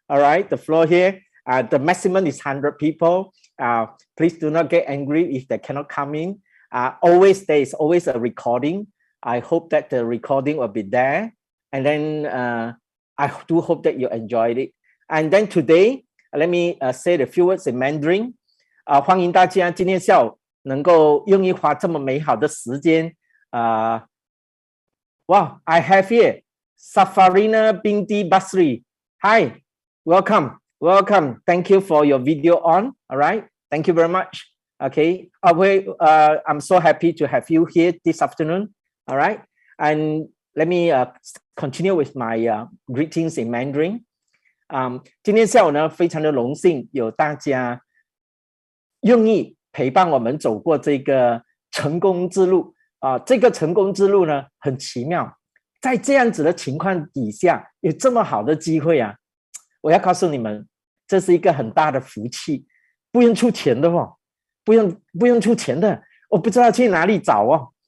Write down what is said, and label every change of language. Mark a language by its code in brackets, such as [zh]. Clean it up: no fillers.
[en] All right, the floor here, the maximum is 100 people. Please do not get angry if they cannot come in. There is always a recording. I hope that the recording will be there. And then I do hope that you enjoyed it. And then today, let me say a few words in Mandarin. [zh] 欢迎大家今天下午能够愿意花这么美好的时间。 [en] Wow, I have here Safarina Binti Basri. Hi, welcome. Thank you for your video on. All right, thank you very much. Okay, I'm so happy to have you here this afternoon. All right, and let me continue with my greetings in Mandarin. [zh] 今天下午呢，非常的荣幸有大家愿意陪伴我们走过这个成功之路这个成功之路呢，很奇妙，在这样子的情况底下，有这么好的机会啊！我要告诉你们，这是一个很大的福气，不用出钱的哦，不用出钱的，我不知道去哪里找哦。